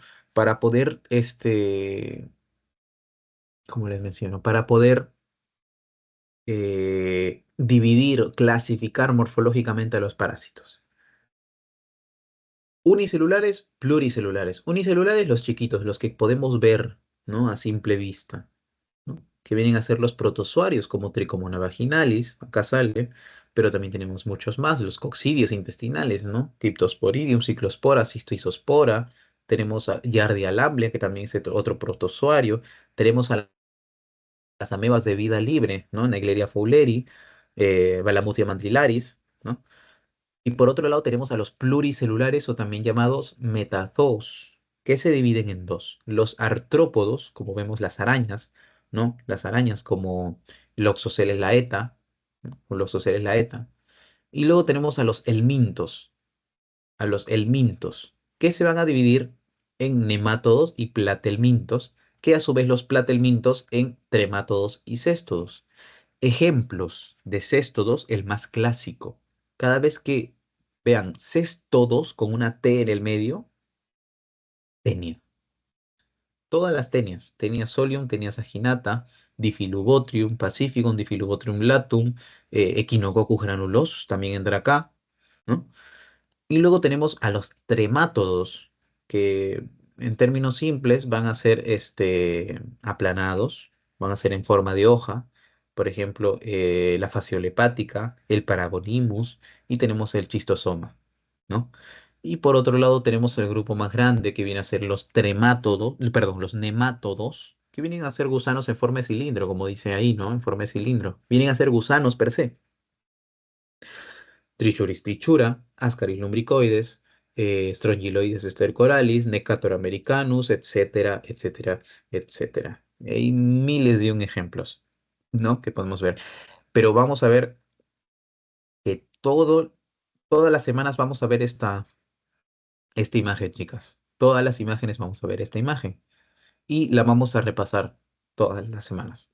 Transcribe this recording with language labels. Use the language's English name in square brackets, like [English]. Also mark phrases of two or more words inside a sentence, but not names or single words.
[Spanish] Para poder, como les menciono, para poder dividir, clasificar morfológicamente a los parásitos. Unicelulares, pluricelulares. Unicelulares, los chiquitos, los que podemos ver, ¿no? A simple vista, ¿no? Que vienen a ser los protozoarios, como Tricomona vaginalis, acá sale, pero también tenemos muchos más, los coccidios intestinales, ¿no? Cryptosporidium, Ciclospora, Cistoisospora, tenemos a Giardia lamblia, que también es otro protozoario, tenemos a las amebas de vida libre, ¿no? Naegleria fowleri, Balamuthia mandrillaris, ¿no? Y por otro lado tenemos a los pluricelulares o también llamados metazoos, que se dividen en dos. Los artrópodos, como vemos las arañas, ¿no? Las arañas como Loxoceles laeta, ¿no? O Loxoceles laeta. Y luego tenemos a los helmintos, que se van a dividir en nemátodos y platelmintos, que a su vez los platelmintos en tremátodos y céstodos. Ejemplos de céstodos, el más clásico. Cada vez que vean céstodos con una T en el medio, tenia. Todas las tenias. Tenia solium, tenia saginata, Diffilubotrium pacificum, Diffilubotrium latum, Echinococcus granulosus, también entra acá, ¿no? Y luego tenemos a los tremátodos, que en términos simples van a ser aplanados, van a ser en forma de hoja. Por ejemplo, la fasciole hepática, el Paragonimus y tenemos el chistosoma, ¿no? Y por otro lado tenemos el grupo más grande que viene a ser los tremátodos, perdón, los nemátodos, que vienen a ser gusanos en forma de cilindro, como dice ahí, ¿no? En forma de cilindro. Vienen a ser gusanos per se. Trichuris trichura, Ascaris lumbricoides, Strongyloides stercoralis, Necator americanus, etcétera, etcétera, etcétera. Hay miles de un ejemplos, ¿no? Que podemos ver. Pero vamos a ver que todo, todas las semanas vamos a ver esta imagen, chicas. Todas las imágenes vamos a ver esta imagen y la vamos a repasar todas las semanas.